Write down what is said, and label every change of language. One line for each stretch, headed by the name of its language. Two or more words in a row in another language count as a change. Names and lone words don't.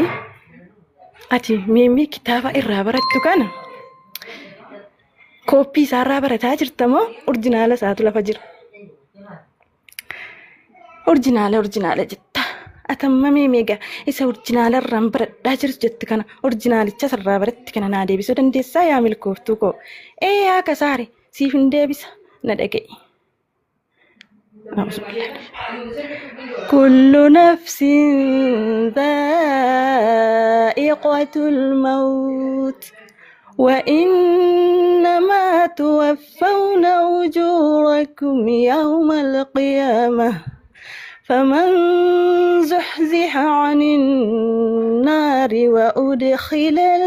Oromo: Ati meemee kitaaba irraa barattu kana kooppii isaarraa barataa jirta moo urjinaala isaatu lafa jira? Urjinaala jetta. Atamma meemeega isa urjinaala irraan baradhaa jirtu jetti kana urjinaalicha sarraa baratti kana naa deebisuu dandeessaa yaa milkooftuu koo? Yaa kasaare siif hin deebisa na dhaga'i.
Arabic: كل نفس ذائقة الموت وإنما توفون أجوركم يوم القيامة فمن زحزح عن النار وأدخل